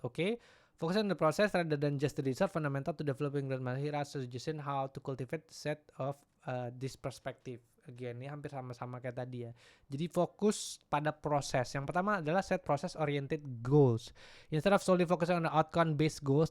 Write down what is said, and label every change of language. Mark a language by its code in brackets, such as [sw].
[en] Okay, focus on the process rather than just the result, fundamental to developing growth mindset. Here are suggestion how to cultivate set of this perspective. Again, [id] ini hampir sama-sama kayak tadi ya. Jadi fokus pada proses. Yang pertama adalah [en] set process oriented goals. Instead of solely focusing on the outcome based goals.